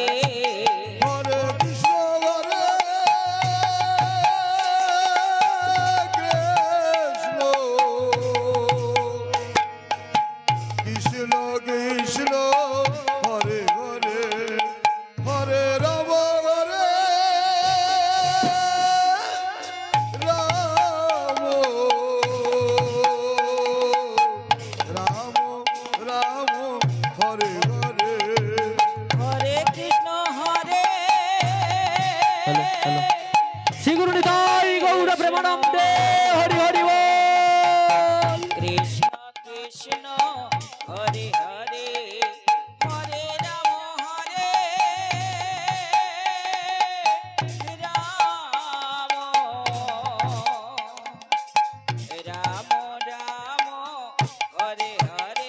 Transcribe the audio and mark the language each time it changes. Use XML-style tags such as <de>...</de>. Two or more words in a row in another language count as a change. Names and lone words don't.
<bn>হরে কৃষ্ণ হরে কৃষ্ণ কৃষ্ণ কৃষ্ণ হরে হরে হরে রাম হরে রাম রাম রাম হরে হরে হরে কৃষ্ণ হরে</bn> <en>হ্যালো হ্যালো</en> <bn>শ্রী গুরু নিতাই গৌর প্রেমানন্দে হরি হরি বল। কৃষ্ণ কৃষ্ণ হরে হরে হরে রাম রাম রাম হরে হরে</bn>